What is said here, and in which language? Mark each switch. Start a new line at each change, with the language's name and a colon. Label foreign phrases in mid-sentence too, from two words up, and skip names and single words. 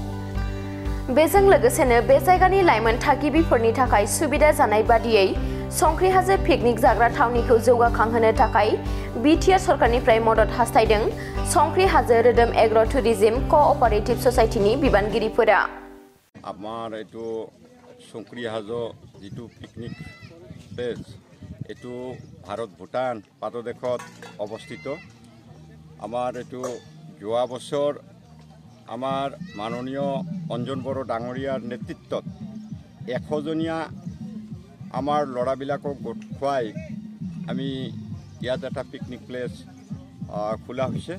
Bodo: बेजों लोगोसेनो बे जायगानि लाइमोन थागिबिफोरनि थाखाय सुबिदा जानाय बादियै संख्रि हाजो पिकनिक जाग्रा थावनिखौ जौगाखांहोनो थाखाय बिटिआर सरकारनिफ्राय मदद हास्थायदों संख्रि हाजो रोदोम एग्र' टुरिज्म क'अपारेटिभ ससाइटिनि बिबानगिरिफोरा।
Assamese: আমার এইটো সংখ্ৰি হাজো যিটো
English: picnic place,
Assamese: এইটো ভাৰত ভূটান পাদদেশত অৱস্থিত। আমাৰ এইটো যোৱা বছৰ আমাৰ মাননীয় অঞ্জন বড়ো ডাঙৰীয়াৰ নেতৃত্বত 100জনীয়া আমাৰ ল'ৰাবিলাকক গোট খুৱাই আমি ইয়াত এটা
English: picnic place
Assamese: খোলা হৈছে।